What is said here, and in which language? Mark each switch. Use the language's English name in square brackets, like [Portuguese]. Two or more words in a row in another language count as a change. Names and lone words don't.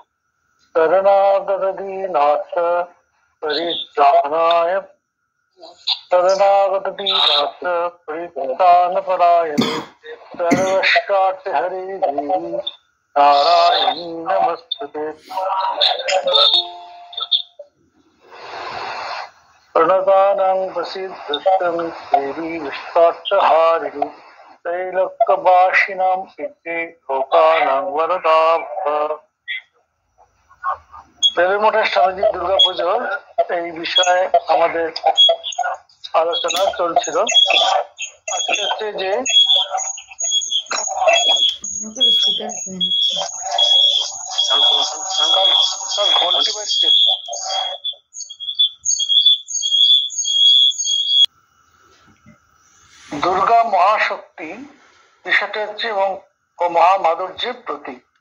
[Sanskrit] शरणागतदीनाथ परित्राणाय परित्राणपरायणे सर्वशान्तिहरे देवी नारायणी नमस्तुते। प्रणतानां प्रसिद्धं देवी विश्वार्थहारिणी त्रैलोक्यवासिनां सिद्धि लोकानां वरदा भव। [Bangla] বেলুড়মঠের স্বামীজি দুর্গাপুজোর এই বিষয়ে আমাদের আলোচনা চলছিল। আজকে হচ্ছে যে ঘন্টি বাজছে, দুর্গা মহাশক্তি বিষয়টা হচ্ছে এবং মহামাধুর্যের প্রতীক।